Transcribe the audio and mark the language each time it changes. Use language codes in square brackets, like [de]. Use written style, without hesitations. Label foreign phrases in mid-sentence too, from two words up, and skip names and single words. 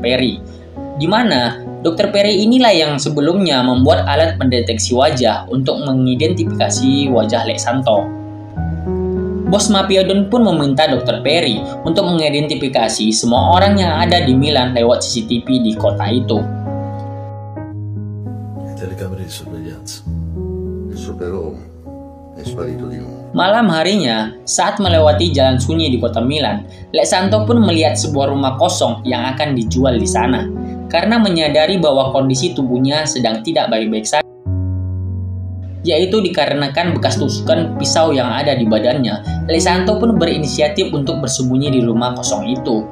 [id] Perry. Di mana Dr. Perry inilah yang sebelumnya membuat alat pendeteksi wajah untuk mengidentifikasi wajah Lex Santo. Bos mafia Don pun meminta Dr. Perry untuk mengidentifikasi semua orang yang ada di Milan lewat CCTV di kota itu. [it] Telecamere di sorveglianza. Il superuomo è sparito di nuovo. [id] Malam harinya, saat melewati jalan sunyi di kota Milan, Lex Santo pun melihat sebuah rumah kosong yang akan dijual di sana. Karena menyadari bahwa kondisi tubuhnya sedang tidak baik-baik saja, yaitu dikarenakan bekas tusukan pisau yang ada di badannya, Lex Santo pun berinisiatif untuk bersembunyi di rumah kosong itu.